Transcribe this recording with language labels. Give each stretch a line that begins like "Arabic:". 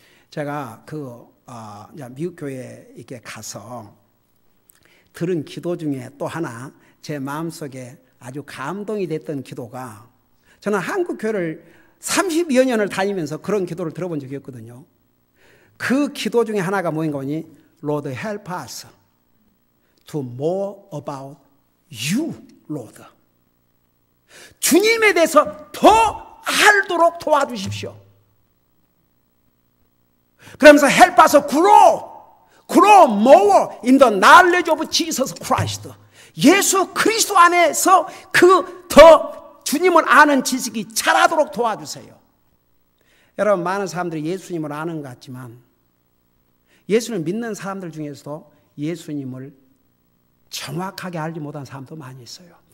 Korean: 제가 미국 교회에 이렇게 가서 들은 기도 중에 또 하나 제 마음속에 아주 감동이 됐던 기도가, 저는 한국 교회를 30여 년을 다니면서 그런 기도를 들어본 적이 없거든요. 그 기도 중에 하나가 뭐인가 보니
English: Lord help us to more about you, Lord.
Korean: 주님에 대해서 더 알도록 도와주십시오. 그러면서
English: help us grow more in the knowledge of Jesus Christ.
Korean: 예수 그리스도 안에서 더 주님을 아는 지식이 자라도록 도와주세요. 여러분 많은 사람들이 예수님을 아는 것 같지만 예수를 믿는 사람들 중에서도 예수님을 정확하게 알지 못한 사람도 많이 있어요.